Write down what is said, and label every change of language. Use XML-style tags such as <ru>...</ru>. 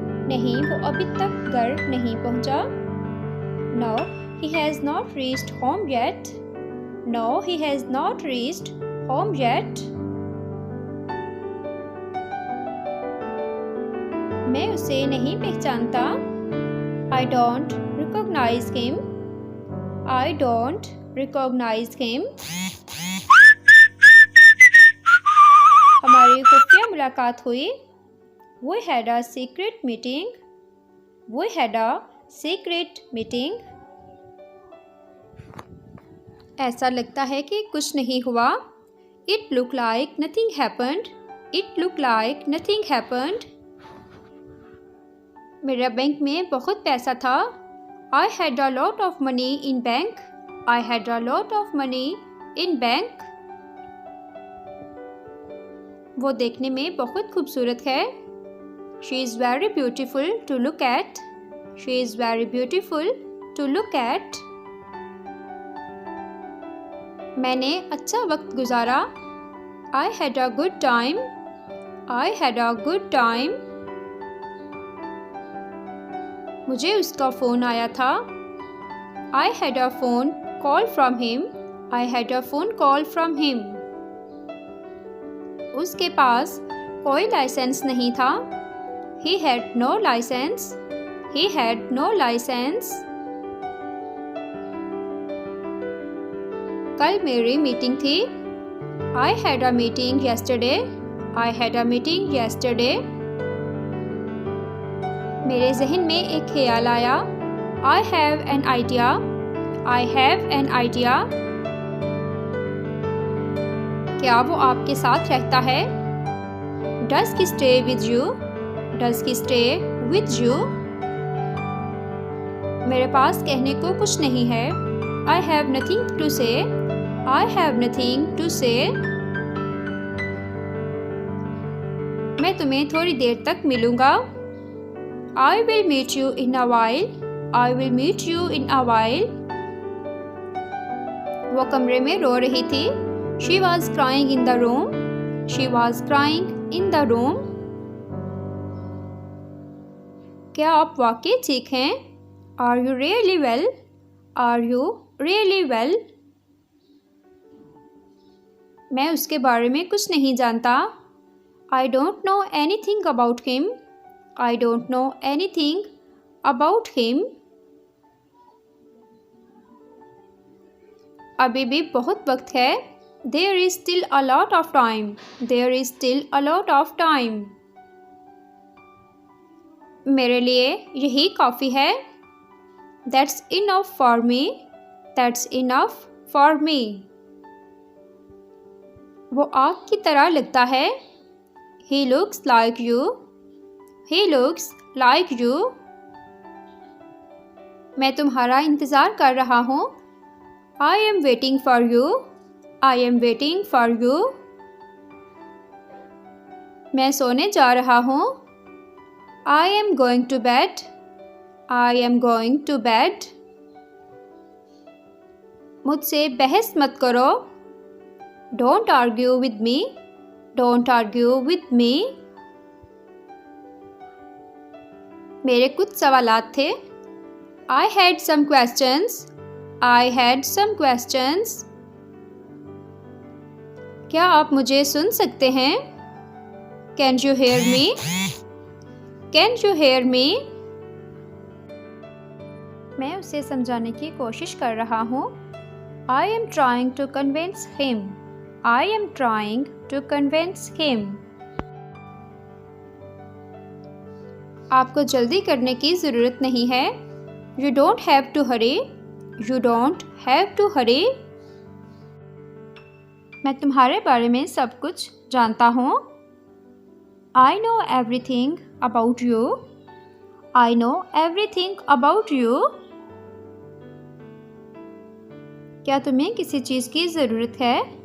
<hi>नहीं, वो अभी तक घर नहीं पहुंचा।</hi> <en>No, he has not reached home yet. No, he has not reached home yet.</en> <hi>मैं उसे नहीं पहचानता।</hi> <en>I don't recognize him. I don't recognize him.</en> <hi>हमारी खुफिया मुलाकात हुई।</hi> <en>We had a secret meeting. We had a secret meeting.</en> <hi>ऐसा लगता है कि कुछ नहीं हुआ।</hi> <en>It looked like nothing happened. It looked like nothing happened.</en> <hi>मेरा बैंक में बहुत पैसा था।</hi> <en>I had a lot of money in bank. I had a lot of money in bank.</en> <hi>वो देखने में बहुत खूबसूरत है।</hi> <en>She is very beautiful to look at. She is very beautiful to look at.</en> <hi>मैंने अच्छा वक्त गुजारा।</hi> <en>I had a good time. I had a good time.</en> <hi>मुझे उसका फ़ोन आया था।</hi> <en>I had a phone call from him. I had a phone call from him.</en> <hi>उसके पास कोई लाइसेंस नहीं था।</hi> <en>He had no license. He had no license.</en> <hi>कल मेरी मीटिंग थी।</hi> <en>I had a meeting yesterday. I had a meeting yesterday.</en> <hi>मेरे जहन में एक ख्याल आया।</hi> <en>I have an idea. I have an idea.</en> <hi>क्या वो आपके साथ रहता है?</hi> <en>Does he stay with you? Does he stay with you?</en> <hi>मेरे पास कहने को कुछ नहीं है।</hi> <en>I have nothing to say. I have nothing to say.</en> <hi>मैं तुम्हें थोड़ी देर तक मिलूँगा।</hi> <en>I will meet you in a while. I will meet you in a while.</en> <hi>वो कमरे में रो रही थी।</hi> <en>She was crying in the room. She was crying in the room.</en> <hi>क्या आप वाकई ठीक हैं?</hi> <en>Are you really well? Are you really well?</en> <hi>मैं उसके बारे में कुछ नहीं जानता।</hi> <en>I don't know anything about him. I don't know anything about him.</en> <hi>अभी भी बहुत वक्त है।</hi> <en>There is still a lot of time. There is still a lot of time.</en> <hi>मेरे लिए यही काफ़ी है।</hi> <en>That's enough for me. That's enough for me.</en> <hi>वो आग की तरह लगता है।</hi> <en>He looks like you. He looks like you.</en> <hi>मैं तुम्हारा इंतज़ार कर रहा हूँ।</hi> <en>I am waiting for you. I am waiting for you.</en> <hi>मैं सोने जा रहा हूँ।</hi> <en>I am going to bed. I am going to bed.</en> <hi>मुझसे बहस मत करो।</hi> <en>Don't argue with me. Don't argue with me.</en> <hi>मेरे कुछ सवालात थे।</hi> <en>I had some questions. I had some questions.</en> <hi>क्या आप मुझे सुन सकते हैं?</hi> <en>Can you hear me? Can you hear me?</en> <hi>मैं उसे समझाने की कोशिश कर रहा हूँ।</hi> <en>I am trying to convince him. I am trying to convince him.</en> <hi>आपको जल्दी करने की ज़रूरत नहीं है।</hi> <en>You don't have to hurry. You don't have to hurry.</en> <hi>मैं तुम्हारे बारे में सब कुछ जानता हूँ।</hi> <en>I know everything about you. I know everything about you.</en> <hi>क्या तुम्हें किसी चीज़ की ज़रूरत है?</hi>